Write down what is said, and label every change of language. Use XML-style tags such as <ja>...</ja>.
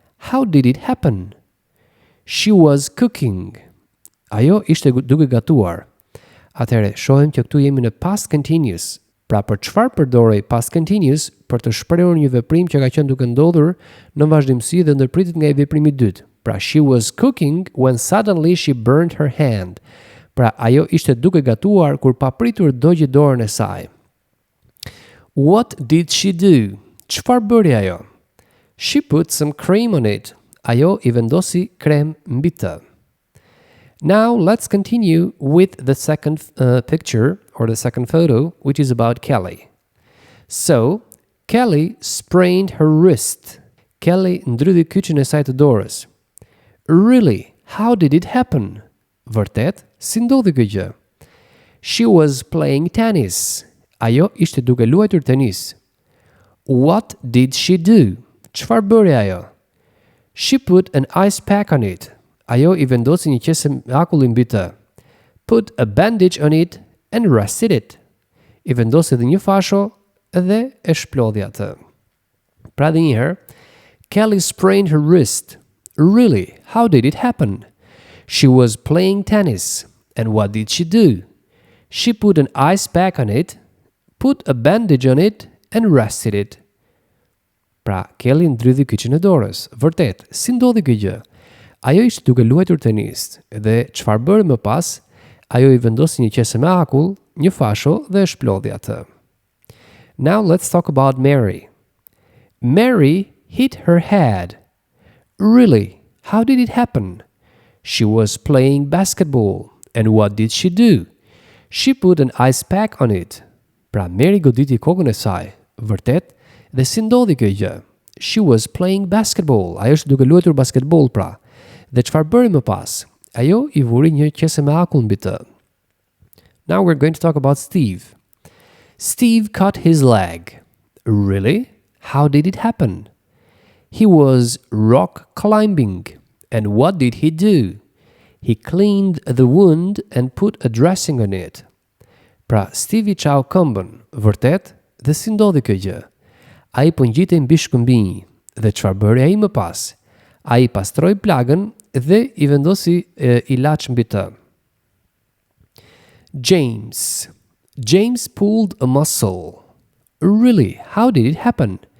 <en>How did it happen? She was cooking.</en> <sq>Ajo ishte duke gatuar. Atëherë, shohim që këtu jemi në past continuous. Pra për çfarë përdorej past continuous? Për të shprehur një veprim që ka qenë duke ndodhur në vazhdimsi dhe ndërpritet nga veprimi i dytë.</sq> <en>Pra she was cooking when suddenly she burned her hand.</en> <sq>Pra ajo ishte duke gatuar kur papritur dogji dorën e saj.</sq> <en>What did she do?</en> <sq>Çfarë bëri ajo?</sq> <en>She put some cream on it.</en> <sq>Ajo I vendosi krem mbi të.</sq> <en>Now let's continue with the second picture or the second photo, which is about Kelly. So, Kelly sprained her wrist.</en> <sq>Kelly ndrydhi kyçin e saj të dorës.</sq> <en>Really? How did it happen?</en> <sq>Vërtet? Si ndodhi kjo gjë?</sq> <en>She was playing tennis.</en> <sq>Ajo ishte duke luajtur tenis.</sq> <en>What did she do?</en> <sq>Çfarë bëri ajo?</sq> <en>She put an ice pack on it.</en> <sq>Ajo I vendosi një qese me akull mbi të.</sq> <en>Put a bandage on it and rested it.</en> <sq>I vendosi edhe një fasho dhe e shplodhi atë. Pra dhe njëherë,</sq> <en>Kelly sprained her wrist. Really? How did it happen? She was playing tennis. And what did she do? She put an ice pack on it, put a bandage on it, and rested it.</en> <sq>Pra, Kelly ndrydhi kyçin e dorës. Vërtet, si ndodhi kjo gjë? Ajo ishte duke luajtur tenis dhe çfarë bëri më pas? Ajo I vendosi një qese me akull, një fasho dhe e shplodhi atë.</sq> <en>Now let's talk about Mary. Mary hit her head. Really? How did it happen? She was playing basketball. And what did she do? She put an ice pack on it.</en> <sq>Pra Mary goditi kokën e saj. Vërtet? Dhe si ndodhi kjo gjë?</sq> <en>She was playing basketball.</en> <sq>Ajo ishte duke luajtur basketball pra. Dhe çfarë bëri më pas? Ajo I vuri një qese me akull mbi të.</sq> <en>Now we're going to talk about Steve. Steve cut his leg. Really? How did it happen? He was rock climbing. And what did he do? He cleaned the wound and put a dressing on it.</en> <sq>Pra, Steve I çau këmbën. Vërtet? Dhe si ndodhi kjo gjë? Ai po ngjitej mbi shkëmbinj. Dhe çfarë bëri ai më pas? Ai pastroi plagën dhe I vendosi ilaç mbi të.</sq> <en>James pulled a muscle. Really? How did it happen?</en>